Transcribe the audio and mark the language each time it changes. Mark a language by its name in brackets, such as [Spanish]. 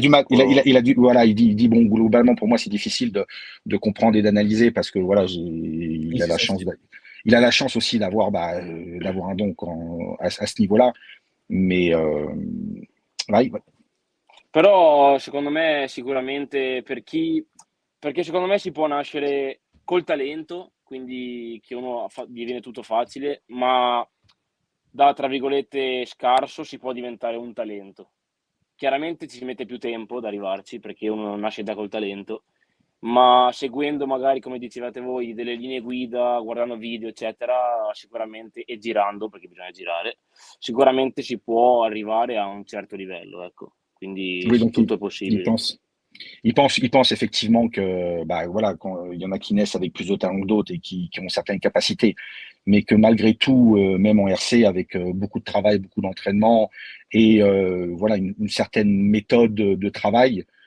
[French] du mal, voilà, il dit, bon, globalement, pour moi, c'est difficile de comprendre et d'analyser, parce que voilà, Oui, c'est son style. il a la chance aussi d'avoir, d'avoir un don à ce niveau-là. Mais vai. [Italian] Però secondo me sicuramente perché secondo me si può nascere col talento, quindi che gli viene tutto facile, ma da, tra virgolette, "scarso" si può diventare un talento. Chiaramente ci si mette più tempo ad arrivarci, perché uno non nasce già col talento, ma seguendo magari, come dicevate voi, delle linee guida, guardando video, eccetera, sicuramente, e girando, perché bisogna girare, sicuramente si può arrivare a un certo livello, ecco. Quindi [French] Oui, donc [Italian] tutto è [French] il [Italian] possibile. [French] pense, il pense effectivement que, bah, voilà, quand il y en a qui naissent avec plus de talent que d'autres et qui ont certaines capacités, mais que malgré tout, même en RC, avec beaucoup de travail, beaucoup d'entraînement et voilà, une certaine méthode de travail,